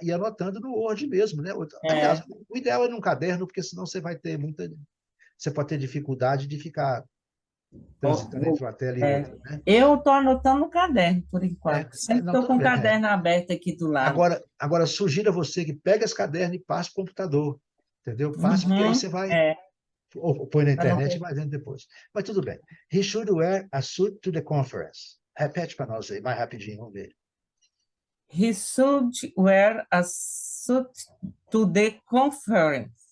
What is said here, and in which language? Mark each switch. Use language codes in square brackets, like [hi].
[pt] E anotando no Word mesmo, né? Aliás, o ideal é num caderno, porque senão você vai ter você pode ter dificuldade de ficar transitando entre uma tela e outra, né? Eu estou anotando no caderno, por enquanto. Sempre estou com o caderno aberto aqui do lado. Agora, sugiro a você que pegue esse caderno e passe para o computador, entendeu? Passe, porque aí você vai... Ou põe na internet e vai vendo depois. Mas tudo bem. [en] He should wear a suit to the conference. [pt] Repete para nós aí, mais rapidinho, vamos ver. [en] He should wear a suit to the conference.